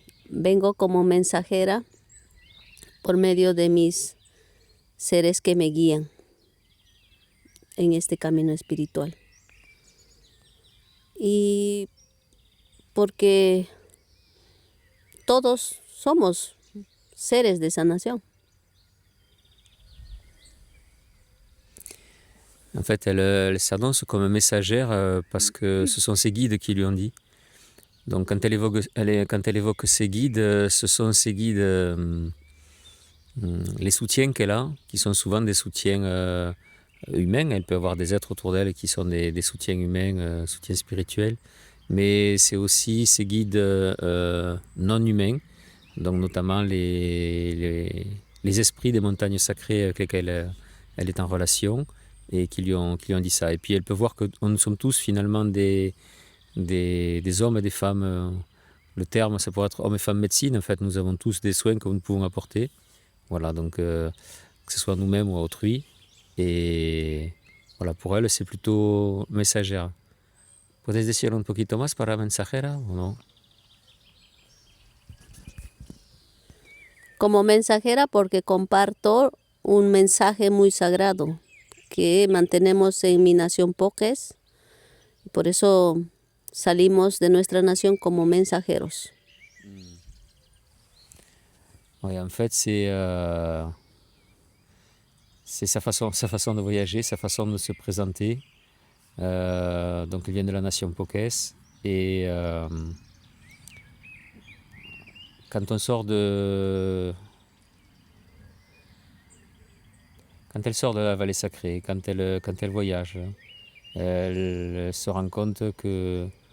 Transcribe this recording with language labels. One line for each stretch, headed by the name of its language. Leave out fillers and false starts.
Spanish: Vengo como mensajera por medio de mis seres que me guían en este camino espiritual. Y porque todos somos seres de sanación.
French: En fait, elle s'annonce comme messagère parce que ce sont ses guides qui lui ont dit. Donc quand elle évoque ses guides, ce sont ses guides, les soutiens qu'elle a, qui sont souvent des soutiens humains. Elle peut avoir des êtres autour d'elle qui sont des soutiens humains, soutiens spirituels. Mais c'est aussi ses guides non humains, donc notamment les esprits des montagnes sacrées avec lesquels elle est en relation et qui lui ont dit ça. Et puis elle peut voir que nous sommes tous finalement des hommes et des femmes. Le terme, ça pourrait être hommes et femmes médecine. En fait, nous avons tous des soins que nous pouvons apporter. Voilà, donc que ce soit nous-mêmes ou à autrui. Et voilà, pour elle, c'est plutôt messagère.
Spanish: ¿Puedes decir un poquito más para mensajera o no? Como mensajera porque comparto un mensaje muy sagrado que mantenemos en mi nación Poques. Por eso salimos de nuestra nación como mensajeros.
French: Oui, en fait, c'est sa façon de voyager, sa façon de se présenter. Donc, elle vient de la nation Pokés. Et quand elle sort de la vallée sacrée, quand elle voyage, elle se rend compte que